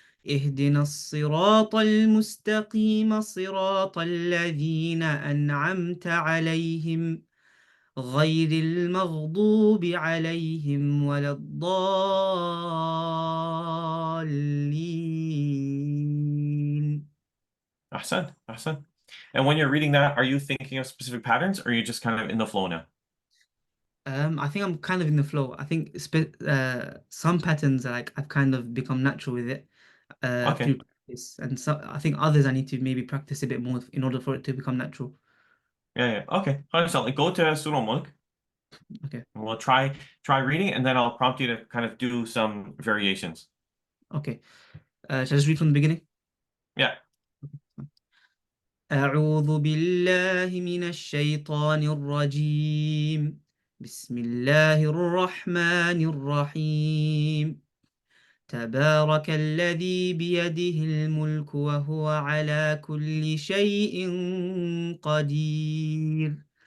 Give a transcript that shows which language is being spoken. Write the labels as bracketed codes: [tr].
[ar] اهدنا الصراط المستقيم صراط الذين أنعمت عليهم غير المغضوب عليهم ولا الضالين. Ahsan, ahsan. [en] And when you're reading that, are you thinking of specific patterns or are you just kind of in the flow now? I think I'm kind of in the flow. I think some patterns are like I've kind of become natural with it Okay. through practice, and so I think others I need to maybe practice a bit more in order for it to become natural. Yeah. Okay. So go to Surah Mulk Okay, and we'll try reading and then I'll prompt you to kind of do some variations. okay. Shall I just read from the beginning? Yeah. [ar] أعوذ بالله من الشيطان الرجيم. بسم الله الرحمن الرحيم. تبارك الذي بيده الملك وهو على كل شيء قدير.